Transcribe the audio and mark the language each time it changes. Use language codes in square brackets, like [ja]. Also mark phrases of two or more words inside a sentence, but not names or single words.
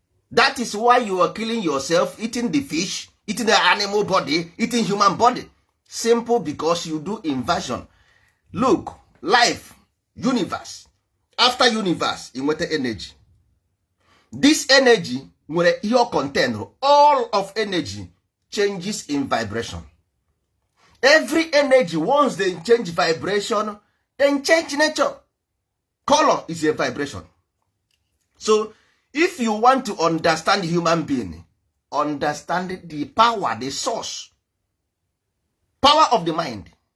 [en] That is why you are killing yourself, eating the fish, eating the animal body, eating human body. Simple, because you do inversion. Look, life, universe. After universe, you nweta energy. This energy nwere ihe ọ contain. All of energy changes in vibration. Every energy, once they change vibration, then change nature. Color is a vibration. So, if you want to understand human being, understand the power, the source, power of the mind.